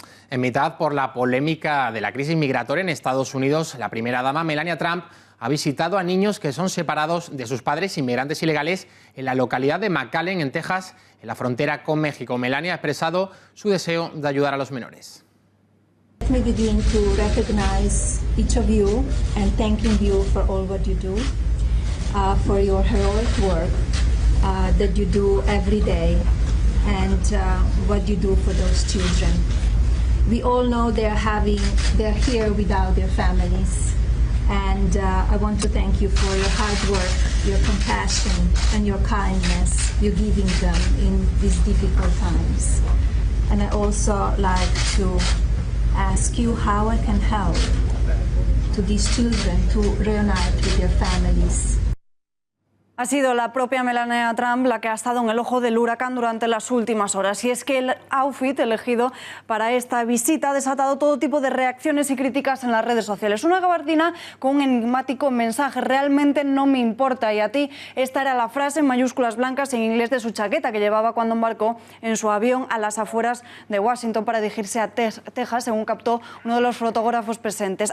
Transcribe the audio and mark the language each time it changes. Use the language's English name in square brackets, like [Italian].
[Spanish] En mitad por la polémica de la crisis migratoria en Estados Unidos, la primera dama Melania Trump ha visitado a niños que son separados de sus padres inmigrantes ilegales en la localidad de McAllen, en Texas, en la frontera con México. Melania ha expresado su deseo de ayudar a los menores. [English] Let me begin to recognize each of you and thanking you for all what you do, for your heroic work that you do every day, and what you do for those children. We all know they're here without their families, and I want to thank you for your hard work, your compassion, and your kindness you're giving them in these difficult times. And I also like to ask you how I can help to these children to reunite with their families. [Spanish] Ha sido la propia Melania Trump la que ha estado en el ojo del huracán durante las últimas horas. Y es que el outfit elegido para esta visita ha desatado todo tipo de reacciones y críticas en las redes sociales. Una gabardina con un enigmático mensaje: realmente no me importa. Y a ti, esta era la frase en mayúsculas blancas en inglés de su chaqueta que llevaba cuando embarcó en su avión a las afueras de Washington para dirigirse a Texas, según captó uno de los fotógrafos presentes.